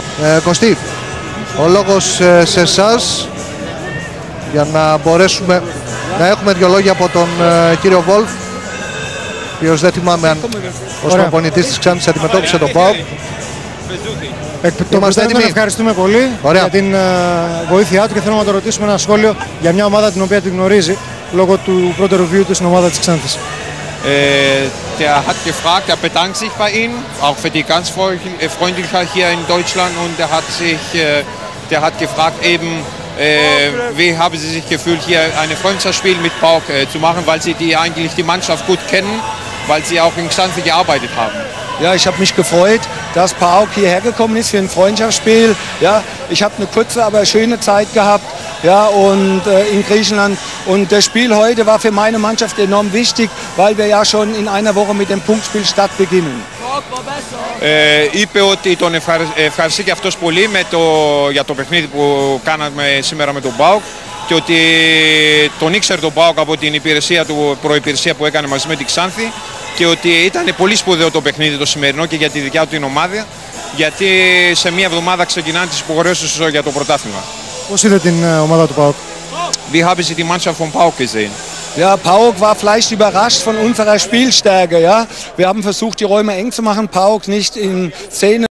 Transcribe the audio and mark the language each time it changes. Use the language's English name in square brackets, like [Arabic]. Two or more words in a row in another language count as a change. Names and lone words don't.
[Greek] Κωστή, ο λόγος σε εσάς για να μπορέσουμε να έχουμε δύο λόγια από τον κύριο Wolf, ο οποίος δεν θυμάμαι αν ως προπονητής της Ξάνθης αντιμετώπισε τον ΠΑΟΚ. Ευχαριστούμε πολύ για την βοήθειά του και θέλουμε να το ρωτήσουμε ένα σχόλιο για μια ομάδα την οποία την γνωρίζει λόγω του πρώτου review του στην ομάδα της Ξάνθης. [German] Der hat gefragt, er bedankt sich bei Ihnen, auch für die ganz Freundlichkeit hier in Deutschland, und der hat gefragt eben, wie haben Sie sich gefühlt, hier ein Freundschaftsspiel mit PAOK zu machen, weil Sie eigentlich die Mannschaft gut kennen, weil Sie auch in Xanthi gearbeitet haben. Ja, ich habe mich gefreut, dass PAOK hierher gekommen ist für ein Freundschaftsspiel. Ja, ich habe eine kurze, aber schöne Zeit gehabt, ja, und in Griechenland. Und das Spiel heute war für meine Mannschaft enorm wichtig, weil wir ja schon in einer Woche mit dem Punktspielstart beginnen. [Greek] Είπε ότι τον ευχαριστεί και αυτός πολύ για το παιχνίδι που κάναμε σήμερα με τον ΠΑΟΚ, και ότι τον ήξερε τον ΠΑΟΚ από την προϋπηρεσία που έκανε μαζί με την Ξάνθη, και ότι ήταν πολύ σπουδαίο το παιχνίδι το σημερινό και για τη δικιά του την ομάδα, γιατί σε μία εβδομάδα ξεκινάνε τις υποχρεώσεις για το πρωτάθλημα. Πώς είδε την ομάδα του ΠΑΟΚ? [German] Wie haben Sie die Mannschaft von PAOK gesehen? Ja, PAOK war vielleicht überrascht von unserer Spielstärke. Ja? Wir haben versucht, die Räume eng zu machen, PAOK nicht in Szene